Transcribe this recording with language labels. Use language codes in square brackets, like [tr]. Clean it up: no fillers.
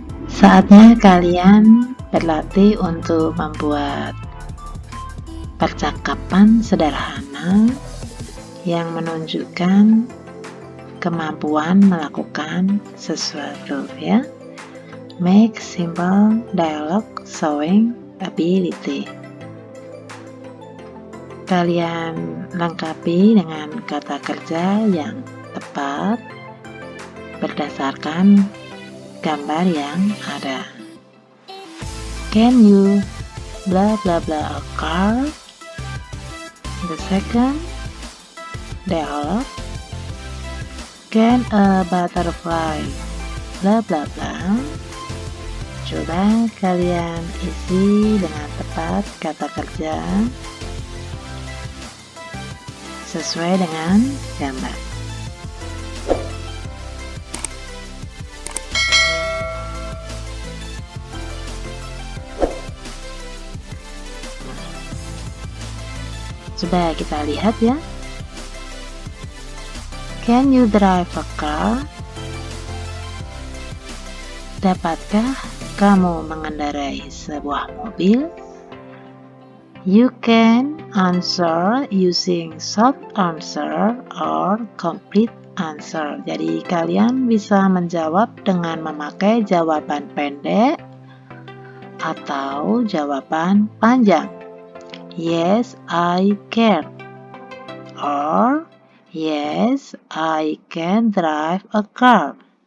[id] Saatnya kalian berlatih untuk membuat percakapan sederhana yang menunjukkan kemampuan melakukan sesuatu, ya. [en] Make simple dialogue showing ability. [id] Kalian lengkapi dengan kata kerja yang tepat berdasarkan gambar yang ada. [en] Can you blah blah blah a car? The second dialogue. Can a butterfly blah blah blah? [id] Coba kalian isi dengan tepat kata kerja sesuai dengan gambar. Coba kita lihat ya. [en] Can you drive a car? [id] Dapatkah kamu mengendarai sebuah mobil? [en] You can answer using short answer or complete answer. [id] Jadi kalian bisa menjawab dengan memakai jawaban pendek atau jawaban panjang. [en] Yes, I can. Or yes, I can drive a car.